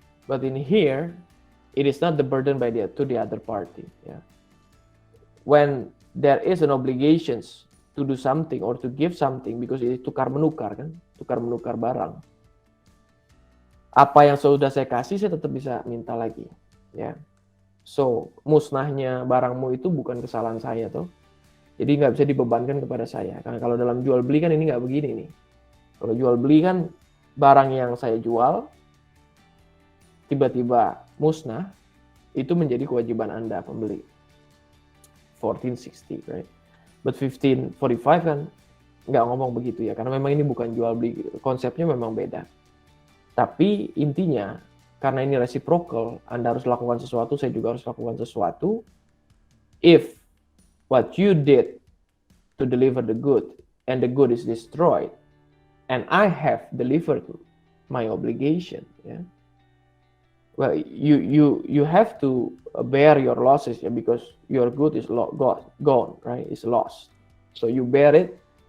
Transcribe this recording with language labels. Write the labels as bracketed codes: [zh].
[en] But in here, it is not the burden to the other party. Yeah. When there is an obligations to do something or to give something, because it is [id] tukar menukar kan, tukar menukar barang. Apa yang sudah saya kasih, saya tetap bisa minta lagi. Ya. So, musnahnya barangmu itu bukan kesalahan saya toh. Jadi nggak bisa dibebankan kepada saya. Karena kalau dalam jual beli kan ini nggak begini nih. Kalau jual beli kan barang yang saya jual tiba-tiba musnah, itu menjadi kewajiban Anda pembeli. [en] 1460, right? [id] But 1545 kan nggak ngomong begitu ya, karena memang ini bukan jual beli, konsepnya memang beda. Tapi intinya, karena ini reciprocal, Anda harus lakukan sesuatu, saya juga harus lakukan sesuatu. [en] If what you did to deliver the good and the good is destroyed, and I have delivered my obligation, yeah. Well, you have to bear your losses, yeah, because your good is gone, right? It's lost. So you bear it.